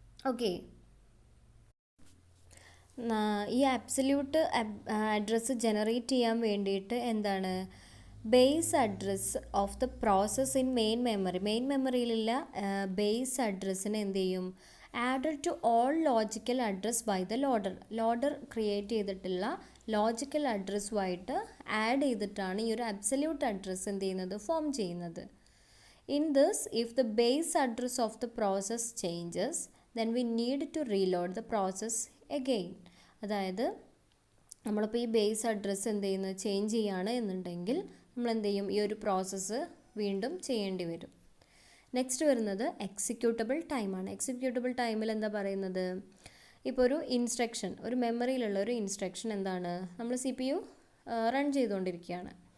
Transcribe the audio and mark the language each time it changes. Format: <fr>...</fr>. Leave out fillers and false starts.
<ml>Okay, ഈ absolute address generate ചെയ്യാൻ വേണ്ടിയിട്ട്</ml> <en>base address of the process in main</en> <ml>മെമ്മറിയിലുള്ള base അഡ്രസ്സിന് ചെയ്യും,</ml> <en>added to all logical address by the loader</en> <ml>create ചെയ്തിട്ടുള്ള logical അഡ്രസ്സുമായിട്ട് add ചെയ്തിട്ടാണ് ഈ ഒരു അബ്സല്യൂട്ട് അഡ്രസ്സ് ചെയ്യുന്നത്, ഫോം ചെയ്യുന്നത്.</ml> <en>In this, if the base address of the process changes, then we need to reload the process again.</en> <ml>അതായത് നമ്മളിപ്പോൾ ഈ base address change ചെയ്യുകയാണ് എന്നുണ്ടെങ്കിൽ നമ്മൾ ചെയ്യും, ഈ ഒരു പ്രോസസ്സ് വീണ്ടും ചെയ്യേണ്ടി വരും. നെക്സ്റ്റ് വരുന്നത് എക്സിക്യൂട്ടബിൾ ടൈമാണ്. എക്സിക്യൂട്ടബിൾ ടൈമിൽ പറയുന്നത്, ഇപ്പോൾ ഒരു ഇൻസ്ട്രക്ഷൻ, ഒരു മെമ്മറിയിലുള്ള ഒരു ഇൻസ്ട്രക്ഷൻ നമ്മൾ CPU റൺ ചെയ്തുകൊണ്ടിരിക്കുകയാണ്.</ml>